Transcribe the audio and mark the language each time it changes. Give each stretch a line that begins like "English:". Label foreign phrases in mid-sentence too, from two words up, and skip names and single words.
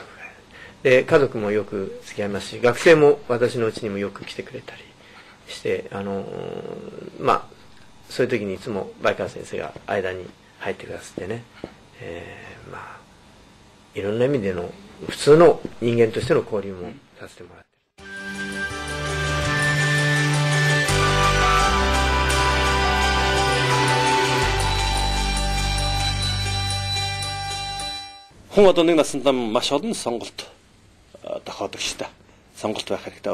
Japanese: で家族もよく付き合いますし、学生も私の家にもよく来てくれたりして、そういう時にいつもバイカル先生が間に入ってくださってね、いろんな意味での普通の人間としての交流もさせてもらって。
Mongolian: Хүн одоо нэг насанд маш олон сонголт тохиодог шүү дээ. Сонголт байх хэрэгтэй.